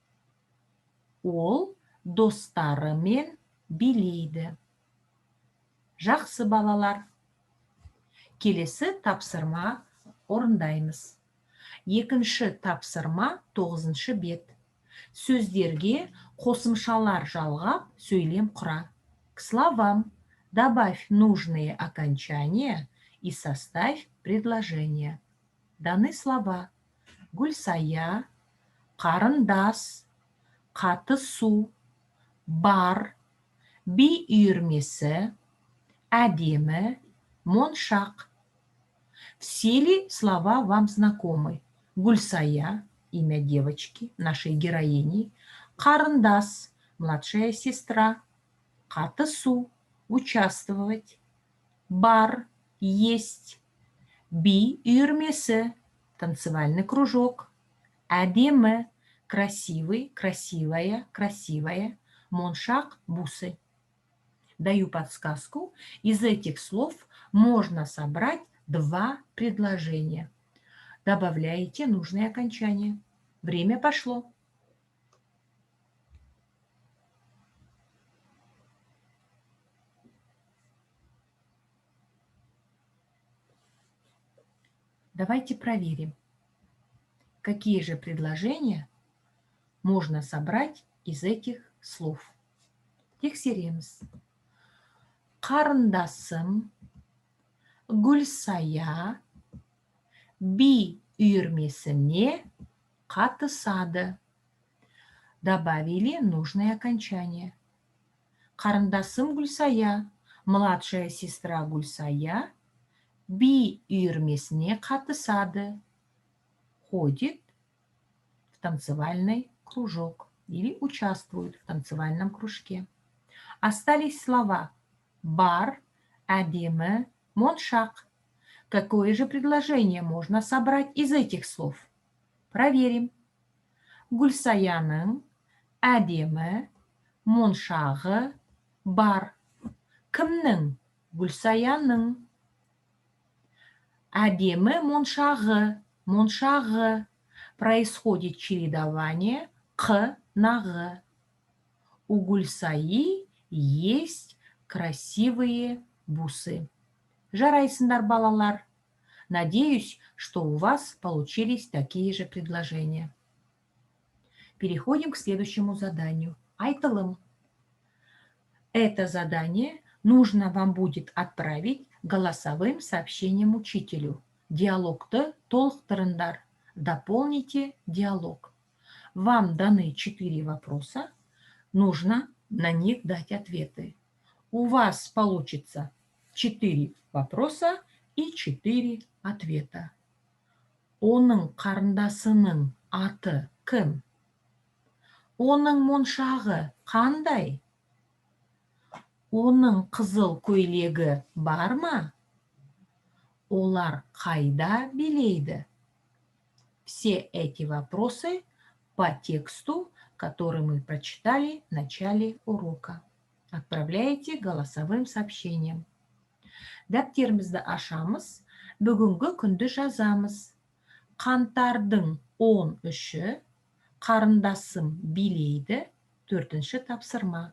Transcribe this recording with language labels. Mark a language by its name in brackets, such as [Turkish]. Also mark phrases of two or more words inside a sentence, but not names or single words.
[Kazakh] Ол достарымен билейді. Жақсы балалар. Келесі тапсырма орындаймыз. Екінші тапсырма 9-шы бет. Сөздерге қосымшалар жалғап сөйлем құра. [Russian] К словам добавь нужные окончания и составь предложение. Даны слова: [Kazakh] Гүлсая, қарындас, қатысу, бар, би үйірмесі, әдемі, моншақ. [Russian] Все ли слова вам знакомы? Гүлсая, имя девочки, нашей героини. Қарындас, младшая сестра. Қатысу, участвовать. Бар, есть. [Kazakh] Би үйірмесі, [Russian] танцевальный кружок. [Kazakh] Әдемі, [Russian] красивый, красивая, красивая. Моншақ, бусы. Даю подсказку. Из этих слов можно собрать 2 предложения. Добавляете нужные окончания. Время пошло. Давайте проверим, какие же предложения можно собрать из этих слов. [Kazakh] Тексереміз. Қарындасым Гүлсая би үйірмесіне қатысады. [Russian] Добавили нужное окончание. [Kazakh] қарындасым Гүлсая, [Russian] младшая сестра [Kazakh] Гүлсая би үйірмесіне қатысады. [Russian] Ходит в танцевальный кружок или участвует в танцевальном кружке. Остались слова [Kazakh] бар, әдемі, моншақ. [Russian] Какое же предложение можно собрать из этих слов? Проверим. [Kazakh] Гүлсаяның әдемі, моншағы бар. Кімнің? Гүлсаяның. Әдемі моншағы. Моншағы. [Russian] Происходит чередование «қ» на «г». У Гүлсаи есть красивые бусы. [Kazakh] Жарайсыңдар, балалар. [Russian] Надеюсь, что у вас получились такие же предложения. Переходим к следующему заданию. [Kazakh] Айтылым. [Russian] Это задание нужно вам будет отправить голосовым сообщением учителю. [Kazakh] Диалогты толықтырыңдар. [Russian] Дополните диалог. Вам даны 4 вопроса. Нужно на них дать ответы. У вас получится 4 вопроса и 4 ответа. [Kazakh] Оның қарындасының аты кім? Оның моншағы қандай? Оның қызыл көйлегі бар ма? Олар қайда билейді? [Russian] Все эти вопросы по тексту, который мы прочитали в начале урока. Отправляйте голосовым сообщением. [Kazakh] Дәптерімізді ашамыз, бүгінгі күнді жазамыз. Қаңтардың 13-і, қарындасым билейді, 4-ші тапсырма.